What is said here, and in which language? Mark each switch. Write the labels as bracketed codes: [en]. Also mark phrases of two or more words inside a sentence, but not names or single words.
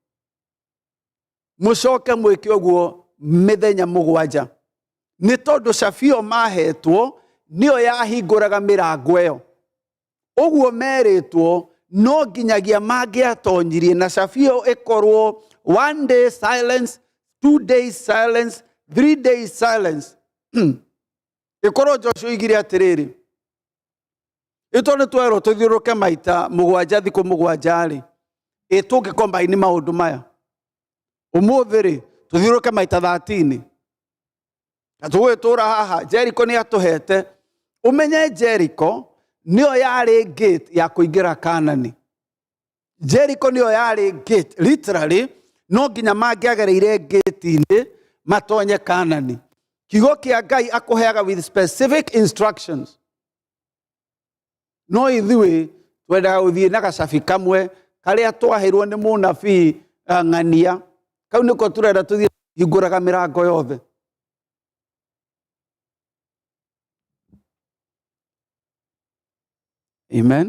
[ki] Mũcoke mwĩke ũguo mĩthenya mũgwanja. Nĩ tondũ cabi ĩyo mahetwo nĩyo yahingũraga mĩrango ĩyo. Ũguo merĩtwo no nginyagia mangĩatonyirie na cabi ĩyo ĩkorwo [en] 1 day silence, 2 days silence, [ki] 3 days silence. Ĩkorwo Joshua igire atĩrĩrĩ, ĩtwo nĩ twerwo tũthiũrũrũke maita mũgwanja thikũ mũgwanja-rĩ, tũngĩkombaini maũndũ maya. Ũmũthĩ-rĩ tũthiũrũrũke maita 13. Tũgũgĩtũra haha, Jericho nĩ atũhete. Ũmenye Jericho nĩyo yarĩ gate ya kũingĩra Kanani. Jericho nĩyo yarĩ [en] gate, literally, [ki] no nginya mangĩagereire gate-inĩ matonye Kanani. Kiugo kĩa Ngai akũheaga [en] with specific instructions. [ki] No ithuĩ twendaga gũthiĩ na gacabi kamwe karĩa twaheirwo nĩ mũnabii ng'ania. Kau nĩko tũrenda tũthiĩ hingũraga mĩrango yothe. Amen.